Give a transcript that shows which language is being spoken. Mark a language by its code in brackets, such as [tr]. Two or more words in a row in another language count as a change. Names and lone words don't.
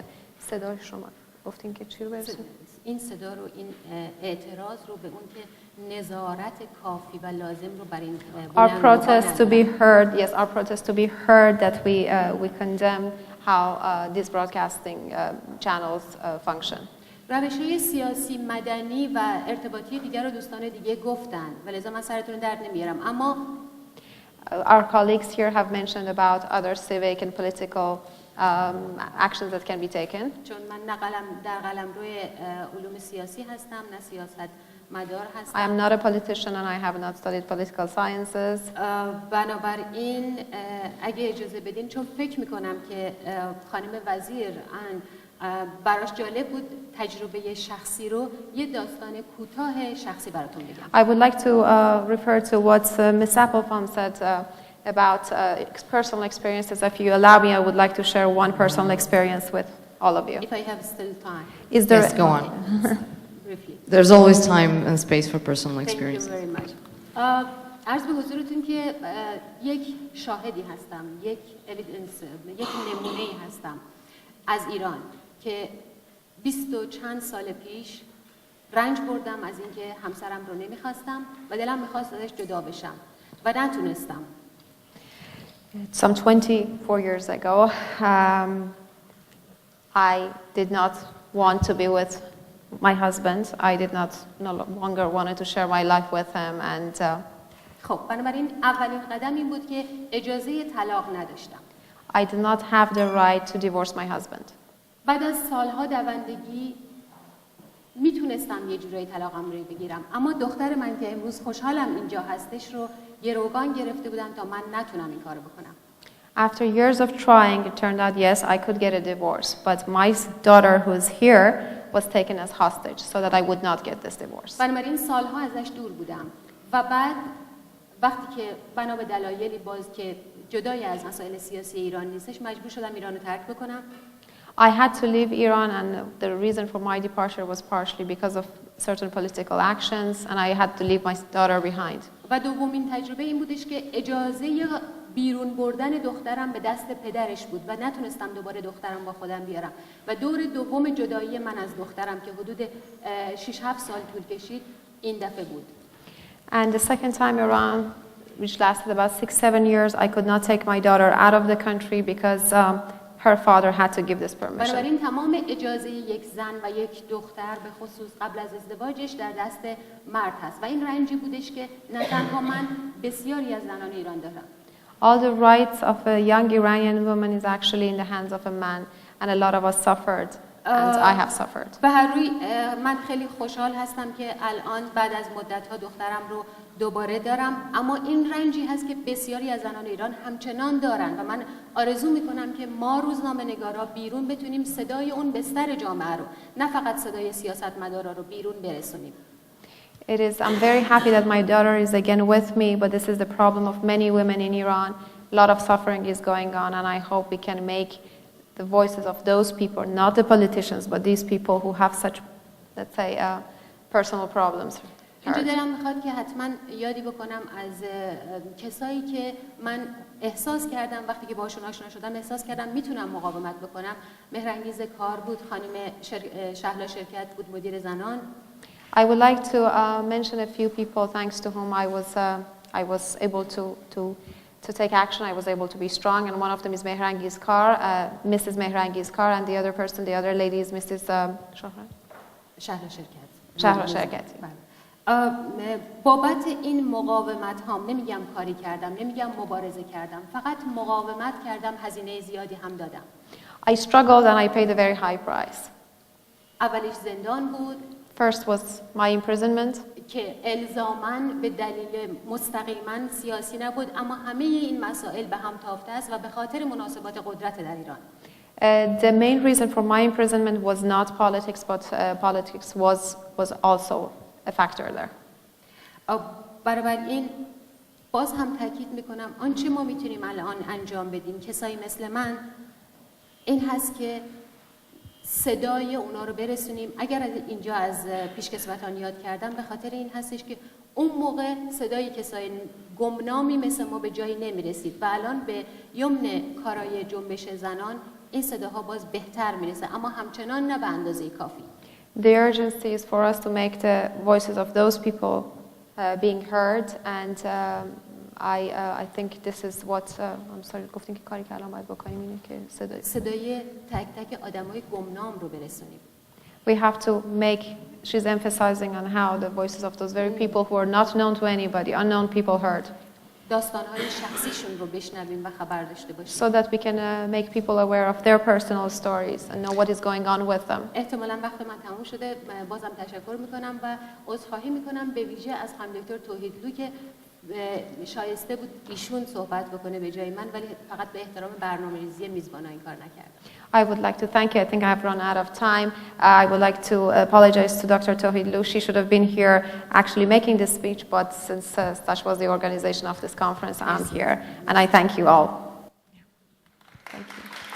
[fa] صدای شما گفتین که چی رو برسونید؟ این صدا رو، این اعتراض رو به اون که نظارت کافی و لازم رو بر این [en] Our protest to be heard, yes, our protest to be heard that we condemn how these broadcasting channels function. [fa] روش‌های سیاسی، مدنی و ارتباطی دیگر رو دوستان دیگه گفتن و لذا من سرتون درد نمیارم، اما [en] our colleagues here have mentioned about other civic and political actions that can be taken. [fa] چون من در قلمروی علوم سیاسی هستم، نه سیاست مدار هستم. [en] I am not a politician and I have not studied political sciences. [fa] بنابراین اگه اجازه بدین، چون فکر میکنم که خانم وزیر براش جالب بود تجربه شخصی رو یه داستان کوتاه شخصی براتون بگم. [en] I would like to refer to what Ms. Applebaum said about personal experiences. If you allow me, I would like to share one personal experience with all of you. If I have still time. Is there? Yes, go on. Briefly. There's always time and space for personal experiences. Thank you very much. [fa] عرض به حضورتون که یک شاهدی هستم، یک نمونه‌ای هستم از ایران که 20 و چند سال پیش رنج بردم از اینکه همسرم رو نمیخواستم و دلم میخواست ازش جدا بشم و نتونستم. [en] Some 24 years ago, I did not want to be with my husband. I did not no longer wanted to share my life with him, and [fa] خب بنابراین اولین قدم این بود که اجازه طلاق نداشتم. [en] I did not have the right to divorce my husband. [fa] بعد از سالها دوندگی میتونستم یه جورایی طلاقم رو بگیرم، اما دختر من که امروز خوشحالم اینجا هستش رو گروگان گرفته بودم تا من نتونم این کارو بکنم. [en] After years of trying, it turned out, yes, I could get a divorce, but my daughter who's here was taken as hostage so that I would not get this divorce. [fa] بنابراین سالها ازش دور بودم و بعد وقتی که بنا به دلایلی باز که جدای از مسائل سیاسی ایران نیستش مجبور شدم ایران رو ترک بکنم. [en] I had to leave Iran, and the reason for my departure was partially because of certain political actions, and I had to leave my daughter behind. [fa] و دومین تجربه این بودش که اجازه بیرون بردن دخترم به دست پدرش بود و نتونستم دوباره دخترم با خودم بیارم و دور دوم جدایی من از دخترم که حدود 6-7 سال طول کشید این دفعه بود. [en] And the second time around, which lasted about 6-7 years, I could not take my daughter out of the country because her father had to give this permission. [fa] بنابراین تمام اجازه یک زن و یک دختر به خصوص قبل از ازدواجش در دست مرد هست و این رنجی بودش که نه تنها من بسیاری از زنان ایران دارم. [en] All the rights of a young Iranian woman is actually in the hands of a man, and a lot of us suffered, and I have suffered. [fa] به هر روی من خیلی خوشحال هستم که الان بعد از مدت‌ها دخترم رو دوباره دارم، اما این رنجی هست که بسیاری از زنان ایران همچنان دارن و من آرزو میکنم که ما روزنامه‌نگارا بیرون بتونیم صدای اون بستر جامعه رو، نه فقط صدای سیاستمدارا رو بیرون برسونیم. [en] I'm very happy that my daughter is again with me, but this is the problem of many women in Iran. A lot of suffering is going on, and I hope we can make the voices of those people, not the politicians, but these people who have such, let's say, personal problems. [fa] اینجا دلم میخواد که حتما یادی بکنم از کسایی که من احساس کردم وقتی که باشون آشنا شدم احساس کردم میتونم مقاومت بکنم. مهرانگیز کار بود، خانم شهلا شرکت بود، مدیر زنان. [en] I would like to mention a few people thanks to whom I was able to take action. I was able to be strong, and one of them is Mehrangiz Kar, Mrs. Mehrangiz Kar, and the other lady is Mrs. [fa] شهلا شرکت. شهلا شرکت. بابت این مقاومت هام نمیگم کاری کردم، نمیگم مبارزه کردم، فقط مقاومت کردم، هزینه زیادی هم دادم. [en] I struggled and I paid a very high price. [fa] اولیش زندان بود. [en] First was my imprisonment. [fa] که الزاماً به دلیل مستقیما سیاسی نبود، اما همه این مسائل به هم تافته است و به خاطر مناسبات قدرت در ایران. [en] The main reason for my imprisonment was not politics, but politics was also a factor there. [fa] بنابراین باز هم تاکید میکنم آنچه ما میتونیم الان انجام بدیم کسایی مثل من این هست که صدای اونا رو برسونیم. اگر اینجا از پیشکسوتان یاد کردم به خاطر این هستش که اون موقع صدای کسای گمنامی مثل ما به جایی نمیرسید و الان به یمن کارای جنبش زنان این صداها باز بهتر میرسه، اما همچنان نه به اندازه کافی. [en] The urgency is for us to make the voices of those people being heard, and I think this is what I'm sorry [fa] گفتین که کاری که الان باید بکنیم اینه که صدای تک تک آدمای گمنام رو برسونیم. [en] We have to make, she's emphasizing on how the voices of those very people who are not known to anybody, unknown people heard. [fa] داستان‌های شخصیشون رو بشنویم و خبر داشته باشیم. [en] So that we can make people aware of their personal stories and know what is going on with them. [fa] احتمالاً وقت من تموم شده، بازم تشکر میکنم و عذرخواهی میکنم به ویژه از خانم دکتر توحیدلو که شایسته بود ایشون صحبت بکنه به جای من، ولی فقط به احترام برنامه‌ریزی میزبانا این کار نکردم. [en] I would like to thank you. I think I have run out of time. I would like to apologize to Dr. Tohidlou. She should have been here actually making this speech, but since such was the organization of this conference, I'm here. And I thank you all. Thank you.